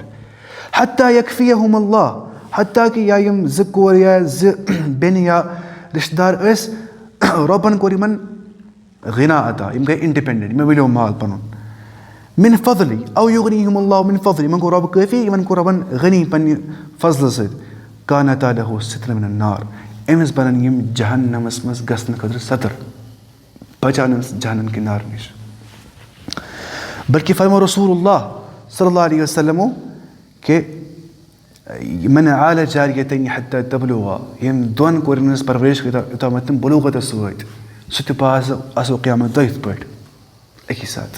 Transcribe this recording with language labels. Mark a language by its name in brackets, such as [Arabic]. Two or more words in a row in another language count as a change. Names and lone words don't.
[Arabic] حتیٰ یکفیہُم اللہ [Kashmiri] حتیٰ کہِ یا یِم زٕ کورِ یا زٕ بیٚنہِ یا رِشتہٕ دار ٲسۍ رۄبَن کوٚر یِمن غنا عطا یِم گٔے اِنڈِپٮ۪نڈنٹ یِمن مِلیو مال پَنُن. [Arabic] من فضلی او یغنیہم اللہ من فضلی [Kashmiri] یِمن گوٚو رۄبہٕ کٲفی یِمن کوٚر رۄبَن غنی پنٛنہِ فضلہٕ سۭتۍ. [Arabic] کانتا لہُ سترا من النار [Kashmiri] أمِس بَنن یِم جہنمَس منٛز گژھنہٕ خٲطرٕ سَتر بچان أمِس جہنم کہِ نارٕ نِش. بلکہِ فرمو رسول اللہ [Arabic] صلی اللہ علیہ وسلمو [Kashmiri] کہِ [Arabic] من عالَ جاریتین حتیٰ تبلغا [Kashmiri] ییٚمۍ دۄن کورٮ۪ن ہٕنٛز پرورِش یوٚتامَتھ تِم بلوغتَس وٲتۍ سُہ تہِ باسو آسو قیامت دۄہ یِتھ پٲٹھۍ اَکی ساتہٕ.